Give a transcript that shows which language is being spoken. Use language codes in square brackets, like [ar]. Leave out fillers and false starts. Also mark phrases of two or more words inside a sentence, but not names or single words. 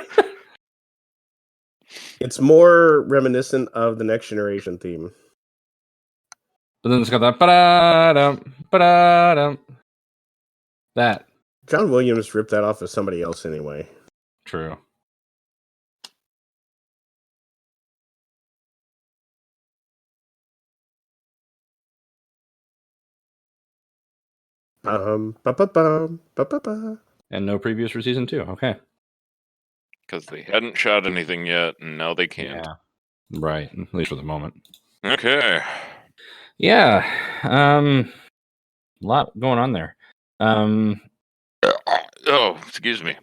[en] It's more reminiscent of the Next Generation theme. But then it's got that ba-da-dum, ba-da-dum. That. John Williams ripped that off of somebody else anyway. True. Ba-ba-bum, ba-ba-ba. And no previews for season 2. Okay. Because they hadn't shot anything yet, and now they can. Yeah. Right. At least for the moment. Okay. Yeah. A lot going on there. Oh, excuse me.